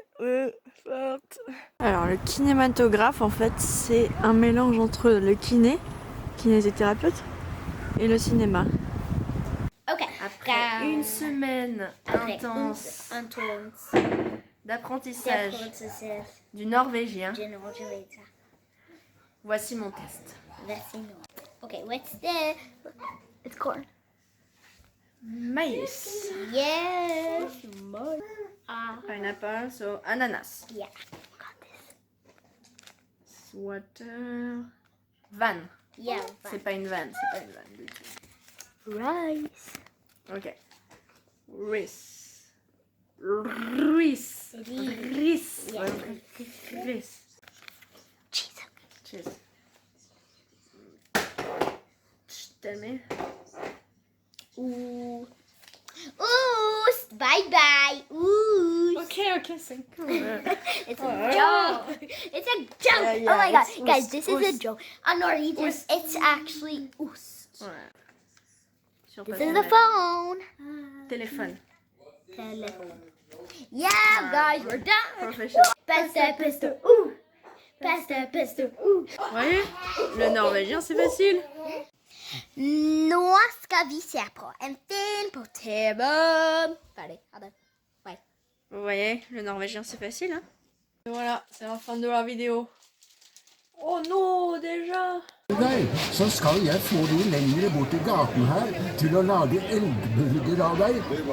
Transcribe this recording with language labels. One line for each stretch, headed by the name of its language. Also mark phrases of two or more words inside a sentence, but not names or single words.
French: Alors le kinématographe en fait c'est un mélange entre le kinésithérapeute et le cinéma. Ok. Après une semaine intense d'apprentissage du norvégien, voici mon test.
English: Okay, what's this? It's corn. Maïs. Yes. Pineapple, so ananas. Yeah. Got this. Water. Van. Yeah.
French: C'est pas une vanne, c'est pas une vanne du tout.
English: Rice. Ok. Rice. Rice. Rice. Yeah. Rice. Cheese. Cheers. Tell me. Ooh. Ooh. Bye bye. Ooh.
French: Okay, c'est cool.
English: It's a joke. It's a joke. Yeah, yeah, Oh my god, it's guys, ost. this is a Ost. joke. On Norwegian, Ost. it's actually ost.
French: Ouais. Sur
English: This
French: papier,
English: is the phone.
French: téléphone.
English: Telephone. Yeah, guys, we're done. Professional. Pasta, pasta, ooh. Pasta, pasta, ooh.
French: Vous voyez, le norvégien c'est facile.
Norwegian: Nå skal vi se på en film på TV. Ferdig. Ha det. Bye.
French: Vous voyez, le norvégien c'est facile. Hein. Et voilà, c'est la fin de la vidéo. Oh non, déjà.
Norwegian: Deg, så skal jeg få de lengre bort i gaten her til å lage elgbulger av deg.